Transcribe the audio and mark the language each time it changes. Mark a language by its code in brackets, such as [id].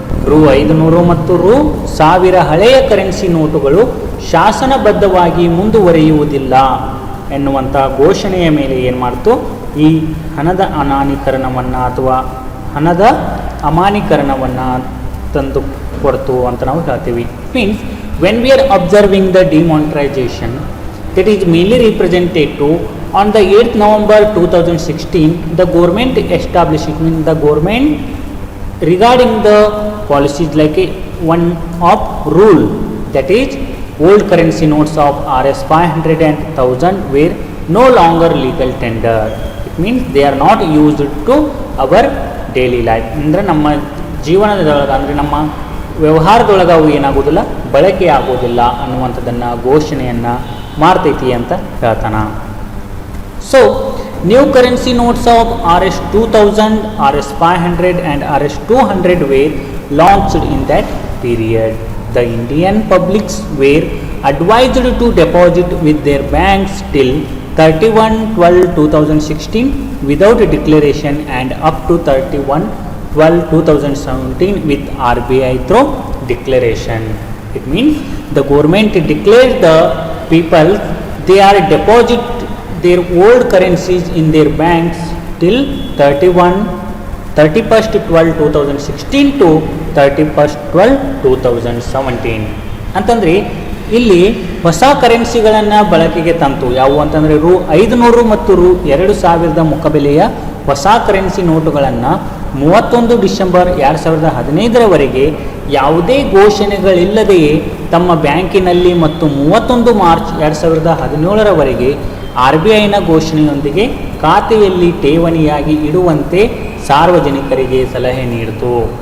[kn] ರು 500 ಮತ್ತು ರು 1000 ಹಳೆಯ ಕರೆನ್ಸಿ ನೋಟುಗಳು ಶಾಸನಬದ್ಧವಾಗಿ ಮುಂದುವರಿಯುವುದಿಲ್ಲ ಎನ್ನುವಂಥ ಘೋಷಣೆಯ ಮೇಲೆ ಏನು ಮಾಡ್ತು, ಈ ಹಣದ ಅನಾನ್ಯೀಕರಣವನ್ನು ಅಥವಾ ಹಣದ ಅಮಾನ್ಯೀಕರಣವನ್ನು ತಂದು ಕೊಡ್ತು ಅಂತ ನಾವು ಹೇಳ್ತೀವಿ. [en] Means when we are observing the demonetization, that is mainly represented to on the 8th November 2016 the government established, the government regarding the policies like a one of rule, that is old currency notes of Rs 500 and 1000 were no longer legal tender. It means they are not used to our daily life. [kn] ಅಂದರೆ ನಮ್ಮ ಜೀವನದೊಳಗೆ, ಅಂದರೆ ನಮ್ಮ ವ್ಯವಹಾರದೊಳಗೆ ಅವು ಏನಾಗೋದಿಲ್ಲ, ಬಳಕೆ ಆಗೋದಿಲ್ಲ ಅನ್ನುವಂಥದ್ದನ್ನು ಘೋಷಣೆಯನ್ನು ಮಾಡ್ತೈತಿ ಅಂತ ಹೇಳ್ತಾನ. [en] So new currency notes of Rs 2000, Rs 500 and Rs 200 were launched in that period. The Indian publics were advised to deposit with their banks till 31/12/2016 without declaration and up to 31/12/2017 with RBI through declaration. It means the government declared the people they are deposit their old currencies in their banks till 31/12/2016 to 31/12/2017 [kn] ಅಂತಂದರೆ ಇಲ್ಲಿ ಹೊಸ ಕರೆನ್ಸಿಗಳನ್ನು ಬಳಕೆಗೆ ತಂತು. ಯಾವುವು ಅಂತಂದರೆ ರು 500 ಮತ್ತು ರು 2000 ಮುಖಬೆಲೆಯ ಹೊಸ ಕರೆನ್ಸಿ ನೋಟುಗಳನ್ನು 31 ಡಿಸೆಂಬರ್ 2015ರವರೆಗೆ ಯಾವುದೇ ಘೋಷಣೆಗಳಿಲ್ಲದೆಯೇ ತಮ್ಮ ಬ್ಯಾಂಕಿನಲ್ಲಿ ಮತ್ತು 31 ಮಾರ್ಚ್ 2017ರವರೆಗೆ RBIನ ಘೋಷಣೆಯೊಂದಿಗೆ ಖಾತೆಯಲ್ಲಿ ಠೇವಣಿಯಾಗಿ ಇಡುವಂತೆ ಸಾರ್ವಜನಿಕರಿಗೆ ಸಲಹೆ ನೀಡಿತು.